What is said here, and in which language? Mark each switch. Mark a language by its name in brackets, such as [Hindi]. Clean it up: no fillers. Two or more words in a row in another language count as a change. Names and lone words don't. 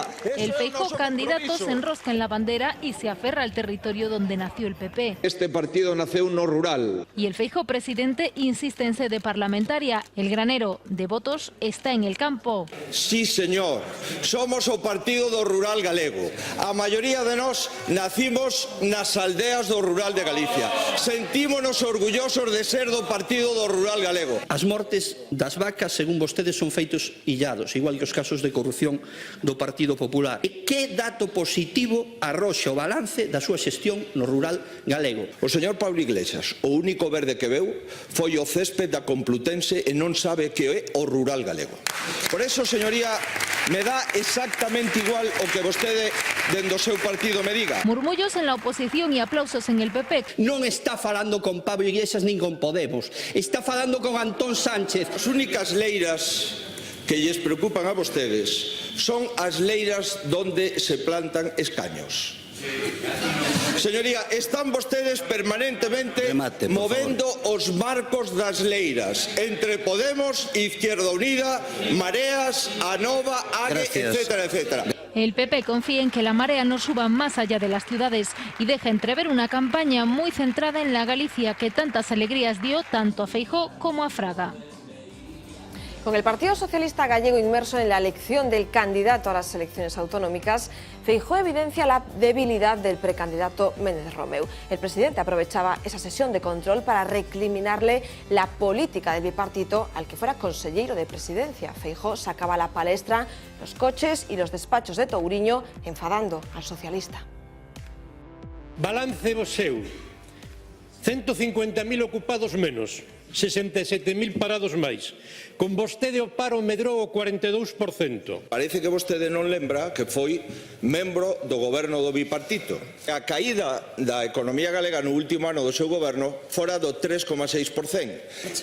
[Spanish] El Feijóo candidato se enrosca en la bandera y se aferra al territorio donde nació el PP. [Galician] Este partido nació no rural. [Spanish] Y el Feijóo presidente insiste en sede parlamentaria. El granero de votos está en el campo. [Galician] Sí, señor. Somos o partido do rural galego. A maioría de nós nacimos nas aldeas do rural de Galicia. Sentímonos orgullosos de ser do partido do rural galego. As mortes das vacas, según vostedes, son feitos illados, igual que os casos de corrupción do Partido Popular. E que dato positivo arroxa o balance da súa xestión no rural galego? O señor Pablo Iglesias, o único verde que veu foi o césped da Complutense e non sabe que é o rural galego. Por eso, señoría, me dá exactamente igual o que vostede dende o seu partido me diga. [Spanish] Murmullos en la oposición y aplausos en el PP. [Galician] Non está falando con Pablo Iglesias nin con Podemos. Está falando con Antón Sánchez. As únicas leiras que lles preocupan a vostedes son as leiras donde se plantan escaños. Señoría, están vostedes permanentemente movendo os marcos das leiras entre Podemos, Izquierda Unida, Mareas, Anova, AGE, etcétera, etcétera. [Spanish] El PP confía en que la marea no suba más allá de las ciudades y deja entrever una campaña muy centrada en la Galicia que tantas alegrías dio tanto a Feijóo como a Fraga. Con el Partido Socialista Gallego inmerso en la elección del candidato a las elecciones autonómicas, Feijóo evidencia la debilidad del precandidato Méndez Romeu. El presidente aprovechaba esa sesión de control para recriminarle la política del bipartito al que fuera consellero de presidencia. Feijóo sacaba a la palestra los coches y los despachos de Touriño, enfadando al socialista. [Galician] Balance vos seu, 150.000 ocupados menos, 67.000 parados máis. Con vostede o paro medrou o 42%. Parece que vostede non lembra que foi membro do goberno do bipartito. A caída da economía galega no último ano do seu goberno fora do 3,6%.